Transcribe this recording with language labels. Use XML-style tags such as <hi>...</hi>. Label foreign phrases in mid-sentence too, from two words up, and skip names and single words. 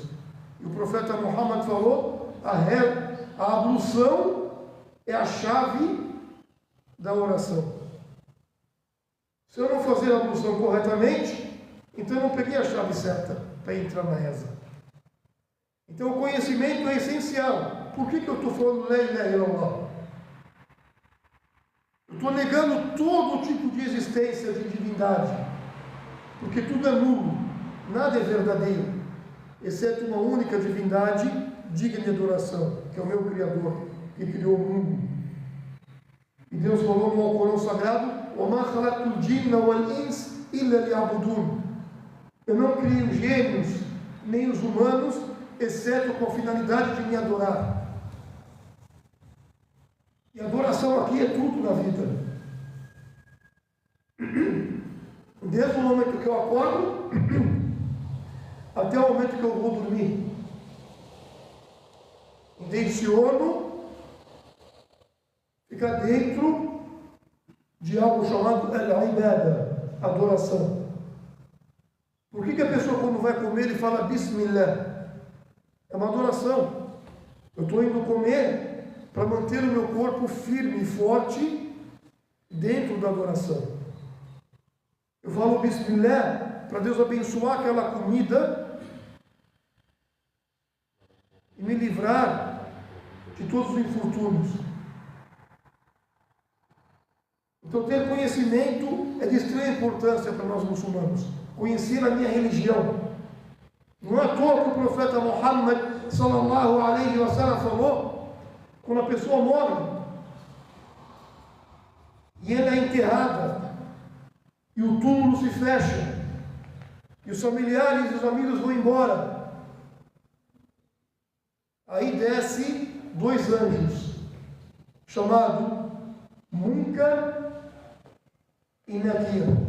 <pt>E o profeta Muhammad falou, a ablução é a chave da oração. Se eu não fazer a ablução corretamente, então eu não peguei a chave certa para entrar na reza. Então o conhecimento é essencial. Por que eu estou falando</pt> <ar>لا إله إلا الله?</ar> <pt>Eu estou negando todo tipo de existência de divindade, porque tudo é nulo, nada é verdadeiro, exceto uma única divindade digna de adoração, que é o meu Criador, que criou o mundo. E Deus falou no Alcorão Sagrado:</pt> <ar>وَمَا خَلَقْتُ الْجِنَّ وَالْإِنسَ إِلَّا لِيَعْبُدُونَ.</ar> <pt>Eu não criei os gênios nem os humanos, exceto com a finalidade de me adorar. E adoração aqui é tudo na vida. Desde o momento que eu acordo até o momento que eu vou dormir. Intenciono ficar dentro de algo chamado al-ibada, adoração. Por que a pessoa, quando vai comer, ele fala Bismillah? É uma adoração. Eu estou indo comer para manter o meu corpo firme e forte dentro da adoração. Eu falo Bismillah para Deus abençoar aquela comida e me livrar de todos os infortúnios. Então, ter conhecimento é de extrema importância para nós muçulmanos. Conhecer a minha religião. Não é à toa que o profeta Muhammad</pt> <ar>صلى الله عليه وسلم</ar> <pt>falou: quando a pessoa morre e ela é enterrada e o túmulo se fecha e os familiares e os amigos vão embora, aí desce 2 anjos chamados Munkar e Nakir.</pt>